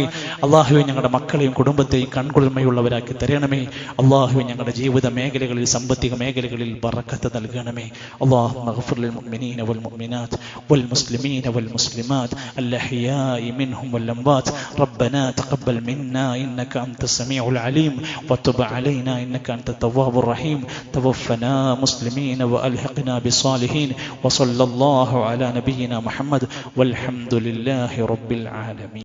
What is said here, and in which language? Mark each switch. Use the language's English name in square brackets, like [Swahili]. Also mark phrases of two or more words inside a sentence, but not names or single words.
[Malayalam] അള്ളാഹുവേ ഞങ്ങളുടെ മക്കളെയും കുടുംബത്തെയും കൺകുളിർമയുള്ളവരാക്കി തരണമേ. അള്ളാഹുവേ ഞങ്ങളുടെ ജീവിത മേഖലകളിൽ, സാമ്പത്തിക മേഖലകളിൽ ബറക്കത്ത് നൽകണമേ. [Arabic] اللهم اغفر للمؤمنين والمؤمنات والمسلمين والمسلمات الأحياء منهم والأموات. ربنا تقبل منا إنك أنت السميع العليم وتب علينا إنك أنت التواب الرحيم. توفنا مسلمين وألحقنا بالصالحين. وصلى الله على نبينا محمد والحمد لله رب العالمين.